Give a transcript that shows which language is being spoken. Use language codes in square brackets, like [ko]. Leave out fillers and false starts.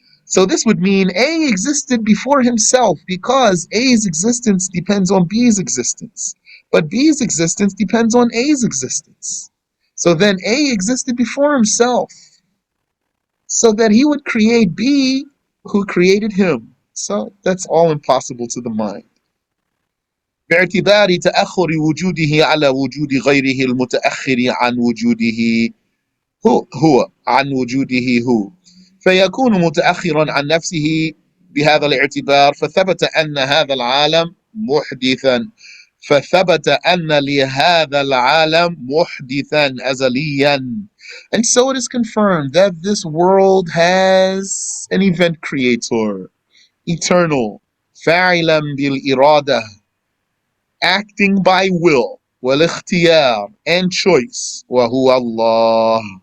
[en] So this would mean A existed before himself because A's existence depends on B's existence. But B's existence depends on A's existence. So then A existed before himself, so that he would create B who created him. So that's all impossible to the mind. [ar] باعتبار تأخر وجوده على وجود غيره المتأخر عن وجوده هو عن وجوده هو، فيكون متأخرا عن نفسه بهذا الاعتبار، فثبت أن هذا العالم محدثا، فثبت أن لهذا العالم محدثا أزليا. [en] And so it is confirmed that this world has an event creator, eternal, فاعلا بالإرادة, acting by will, والاختيار, and choice, وهو Allah.